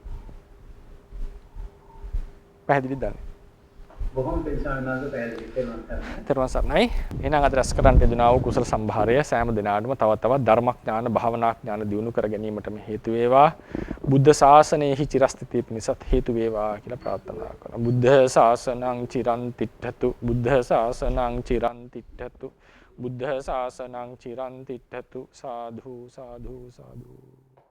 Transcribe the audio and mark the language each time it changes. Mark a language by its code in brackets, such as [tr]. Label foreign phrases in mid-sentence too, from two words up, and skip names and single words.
[si] පැහැදිලිද දන්නේ? බොහොම පිළිසාරණාද පැහැදිලි කරනවා. තෙරුවන් සරණයි. එහෙනම් අද රැස් කරන්න යෙදුනා වූ කුසල සම්භාරය සෑම දිනාටම තව තවත් ධර්මඥාන භාවනා ඥාන දියුණු කර ගැනීමටම හේතු වේවා. බුද්ධ ශාසනයෙහි චිරස්ථිතිය පිණිසත් හේතු වේවා කියලා ප්‍රාර්ථනා කරනවා. [pi] බුද්ධ ශාසනං චිරන් තිට්ඨතු. බුද්ධ ශාසනං චිරන් තිට්ඨතු. බුද්ධ ශාසනං චිරන් තිට්ඨතු. සාධු සාධු සාධු.